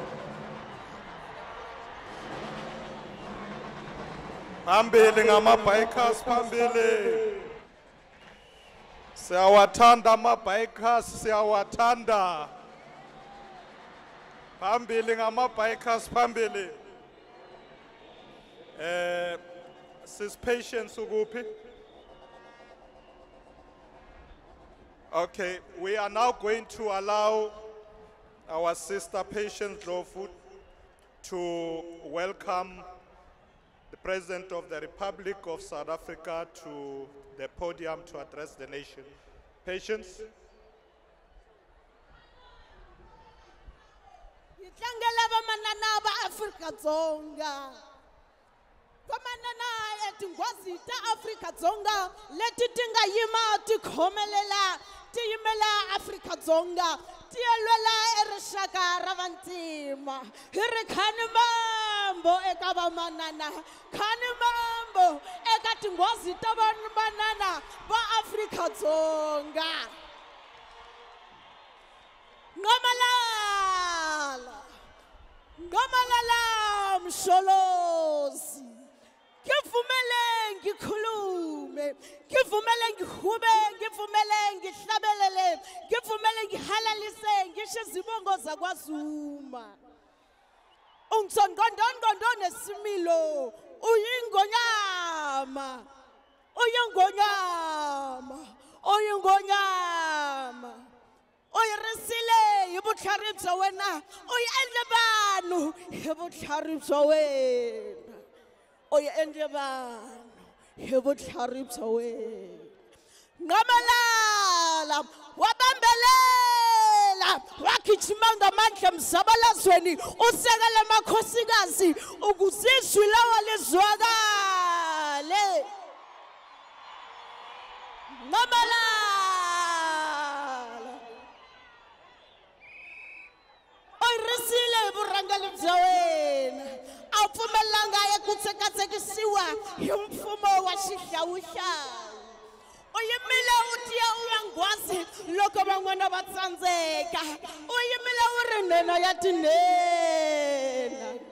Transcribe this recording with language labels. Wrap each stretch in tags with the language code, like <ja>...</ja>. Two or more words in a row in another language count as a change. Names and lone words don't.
<zu>Phambili ngama-bikers phambili. Siyawathanda ama-bikers, siyawathanda. Phambili ngama-bikers phambili. Sis Patience ukuphi?</zu> <en>Okay, we are now going to allow our sister Patience Lofu to welcome the President of the Republic of South Africa to the podium to address the nation. Patience.</en> <ts>Yitlangela bamanana ba Afrika Dzonga. Bamanana etingwazi ta Afrika Dzonga leti tinga yima tikhomelela tiyimela Afrika Dzonga tiyelwela erishaka ra vantima hiri khani mambo eka bamanana khani mambo eka tingwazi ta bamanana ba Afrika Dzonga.</ts> <zu>Ngomalala msholozi ngivumele ngikhulume ngivumele ngihube ngivumele ngihlabelele ngivumele ngihalalise ngisho izibongo zakwaZuma ungitsongondongondo nesimilo uyingonyama uyingonyama uyingonyama</zu> <ts>oyirisile yibutlhari bya wena oyiendle vanhu hi vutlhari bya wena oyiendle vanhu hi vutlhari bya wena.</ts> <zu>Ngamalala wabambelela wakhijima ngamandla emzabalazweni usekele makhosikazi ukuzizwi lawa lizwakale.</zu> <ts>Ngamalala oyirisile burangeli bya wena awupfumelanga ekutsekatsekisiwa hi mfumo wa xihlawuhlawu uyimile u tiya u ya ngwazi loko van'wana va tsandzeka uyimile u ri nena ya tinena</ts>